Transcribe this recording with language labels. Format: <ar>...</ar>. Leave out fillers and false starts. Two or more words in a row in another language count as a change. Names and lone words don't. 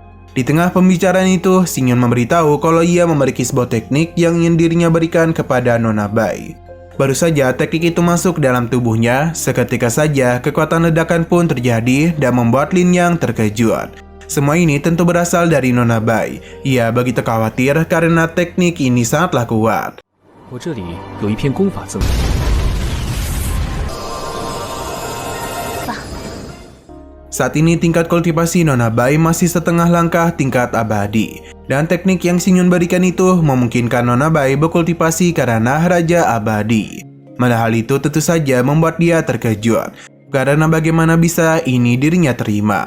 <id>Di tengah pembicaraan itu, Xingyun memberitahu kalau ia memiliki sebuah teknik yang ingin dirinya berikan kepada Nona Bai. Baru saja teknik itu masuk dalam tubuhnya, seketika saja kekuatan ledakan pun terjadi dan membuat Lin Yang terkejut. Semua ini tentu berasal dari Nona Bai. Ia begitu khawatir karena teknik ini sangatlah kuat.</id> <zh>我这里有一篇功法赠予。</zh> <id>Saat ini tingkat kultivasi Nona Bai masih setengah langkah tingkat abadi. Dan teknik yang Xingyun berikan itu memungkinkan Nona Bai berkultivasi karena Raja Abadi. Padahal itu tentu saja membuat dia terkejut. Karena bagaimana bisa ini dirinya terima.</id>